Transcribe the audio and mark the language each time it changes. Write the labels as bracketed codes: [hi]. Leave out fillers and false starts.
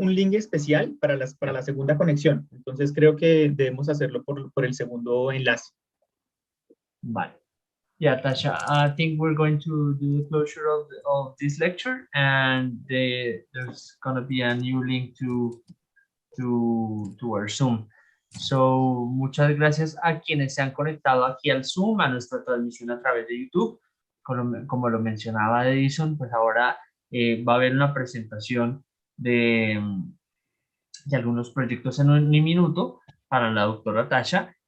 [es] un link especial para la segunda conexión, entonces creo que debemos hacerlo por el segundo enlace. Vale. [en] Yeah, Tasha, I think we're going to do the closure of this lecture, and there's going to be a new link to our Zoom. [es] So, muchas gracias a quienes se han conectado aquí al Zoom, a nuestra transmisión a través de YouTube. Como lo mencionaba Edison, pues ahora va a haber una presentación de algunos proyectos en un minuto para la doctora Tasha.